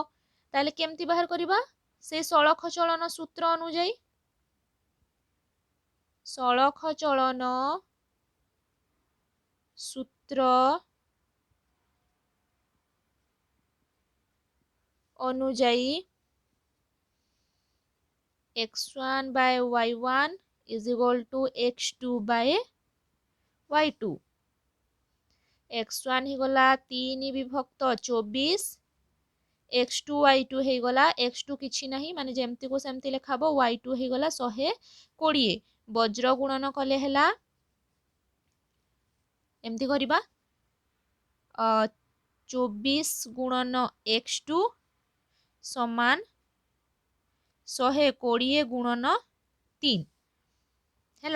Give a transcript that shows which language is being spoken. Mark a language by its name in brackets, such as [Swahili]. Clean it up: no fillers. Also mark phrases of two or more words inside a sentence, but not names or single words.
[Odia] ତାହେଲେ କେମିତି ବାହାର କରିବା? ସେ ସଳଖ ଚଳନ ସୂତ୍ର ଅନୁଯାୟୀ ସଳଖ ଚଳନ ସୂତ୍ର ଅନୁଯାୟୀ [English] x1 by y1 is equal to x2 by y2। [Odia] x1 ହେଇଗଲା 3 ବିଭକ୍ତ 24, x2 y2 ହେଇଗଲା x2 କିଛି ନାହିଁ ମାନେ ଯେମତିକୁ ସେମିତି ଲେଖାବ, y2 ହେଇଗଲା 120। ବଜ୍ର ଗୁଣନ କଲେ ହେଲା ଏମିତି କରିବା 24 ଗୁଣନ x2 ସମାନ 120 ଗୁଣନ 3 ହେଲା।